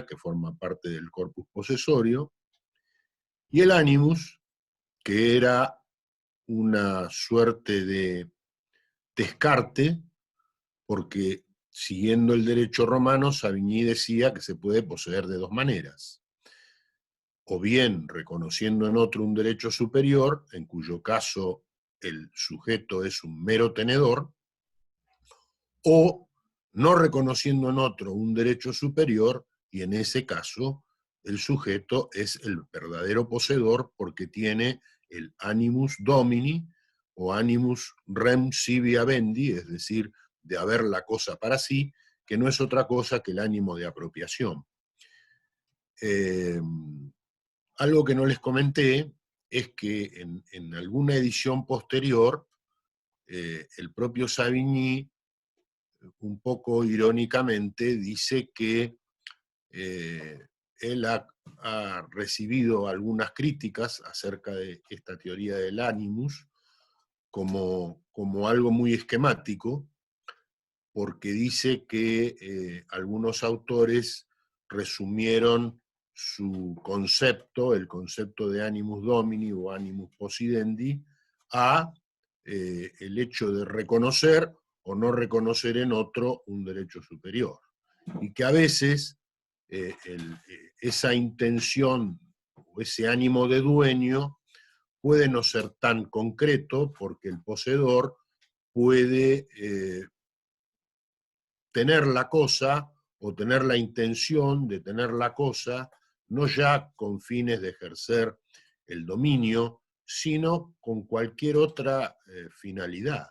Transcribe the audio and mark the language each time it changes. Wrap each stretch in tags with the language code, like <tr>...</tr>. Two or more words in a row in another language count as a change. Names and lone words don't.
<es>que forma parte del corpus posesorio, y el animus, que era una suerte de descarte, porque siguiendo el derecho romano, Savigny decía que se puede poseer de dos maneras: o bien reconociendo en otro un derecho superior, en cuyo caso el sujeto es un mero tenedor, o no reconociendo en otro un derecho superior, y en ese caso el sujeto es el verdadero poseedor porque tiene el</es> <la>animus domini</la> <es>o</es> <la>animus rem sibi habendi,</la> <es>es decir, de haber la cosa para sí, que no es otra cosa que el ánimo de apropiación. Algo que no les comenté es que en alguna edición posterior, el propio Savigny, un poco irónicamente, dice que él ha recibido algunas críticas acerca de esta teoría del animus como algo muy esquemático, porque dice que algunos autores resumieron su concepto, el concepto de</es> <la>animus domini</la> <es>o</es> <la>animus possidendi,</la> <es>a el hecho de reconocer o no reconocer en otro un derecho superior. Y que a veces esa intención o ese ánimo de dueño puede no ser tan concreto porque el poseedor puede tener la cosa o tener la intención de tener la cosa, no ya con fines de ejercer el dominio, sino con cualquier otra finalidad.</es>